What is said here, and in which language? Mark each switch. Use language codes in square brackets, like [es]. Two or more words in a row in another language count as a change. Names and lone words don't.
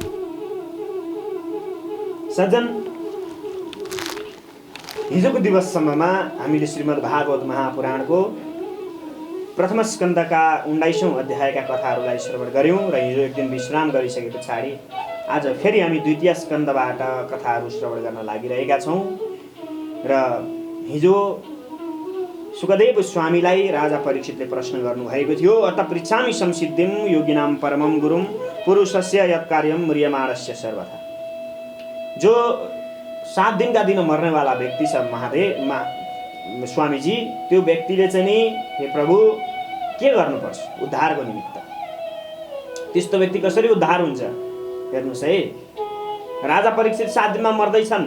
[ne] सज्जन, हिजोको दिवससम्ममा हामीले श्रीमद् भागवत महापुराणको प्रथम स्कन्दका 19औं अध्यायका कथाहरूलाई श्रवण गर्यौं र हिजो एक दिन विश्राम गरिसके पछाडि आज फेरि हामी द्वितीय स्कन्दबाट कथाहरू श्रवण गर्न लागिरहेका छौं। र हिजो सुखदेव स्वामीलाई राजा परीक्षितले प्रश्न गर्नुभएको थियो, [sa] अत पृच्छामि संसिद्धिं योगिनां परमं गुरुं पुरुषस्य यत्कार्यं म्रियमाणस्य सर्वथा। [ne] जो 7 दिनका दिन मर्नेवाला व्यक्ति छ स्वामीजी, त्यो व्यक्तिले चाहिँ नि हे प्रभु के गर्नुपर्छ उद्धारको निमित्त? त्यस्तो व्यक्ति कसरी उद्धार हुन्छ? हेर्नुहोस् है, राजा परीक्षित 7 दिनमा मर्दैछन्।